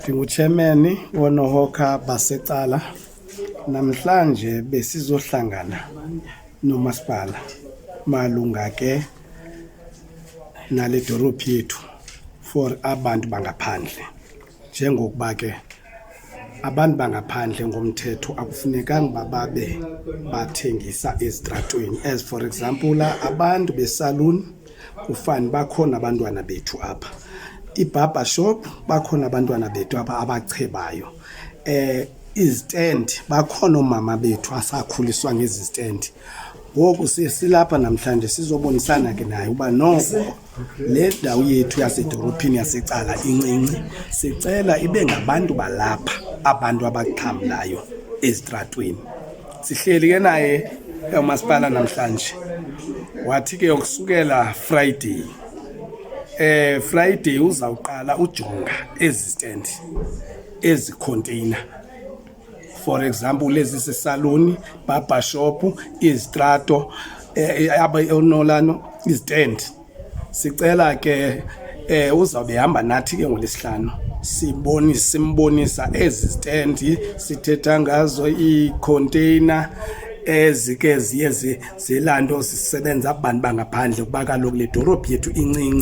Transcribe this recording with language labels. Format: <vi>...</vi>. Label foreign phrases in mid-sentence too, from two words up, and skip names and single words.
<xh>Ndingu-chairman woNohoka basecala. Namhlanje besizohlangana nomasipala malunga ke nale dolophu yethu for abantu bangaphandle. Njengokuba ke abantu bangaphandle ngomthetho akufunekanga babe bathengisa ezitratweni.</xh> <en>As for example,</en> <xh>abantu besaluni kufani bakhona abantwana bethu apha. I-</xh> <en>barber shop</en> <xh>bakhona abantwana bethu apha abachebayo. Izitendi bakhona omama bethu asakhuliswa ngezi stendi. Ngoku silapha namhlanje sizobonisana ke naye uba noko le ndawo yethu yasedolophini yasecala incinci, sicela ibe ngabantu balapha, abantu abaxhamlayo ezitratweni. Sihleli ke naye umasipala namhlanje wathi ke ukusukela Friday uzawuqala ujonga ezi stendi, ezi container.</xh> <en>For example,</en> <xh>lezi sesaloni,</xh> <en>barber shop,</en> <xh>izitrato, onolano, istendi. Sicela ke uzawube hamba nathi ke ngolesihlanu. Simbonisa ezi stendi, sithetha ngazo i-container ezike ziye zelando zisebenza abantu bangaphandle kuba kaloku le dolophu yethu incinci.</xh>